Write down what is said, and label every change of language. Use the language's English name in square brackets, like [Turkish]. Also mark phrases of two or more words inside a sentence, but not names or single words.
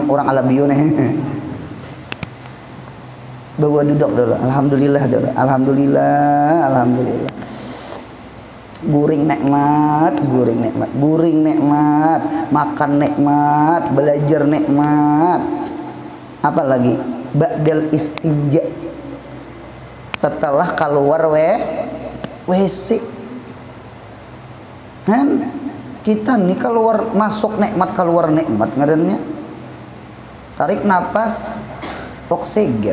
[Indonesian] Itu nang orang Alabiun Bawa duduk dulu. Alhamdulillah dulu. Alhamdulillah. Guring nikmat, makan nikmat, belajar nikmat. Apa lagi? [Arabic] Ba'dal istinja. [Indonesian] Setelah keluar WC. Kan kita nih keluar masuk nikmat, keluar nikmat ngarannya. Tarik napas oksigen.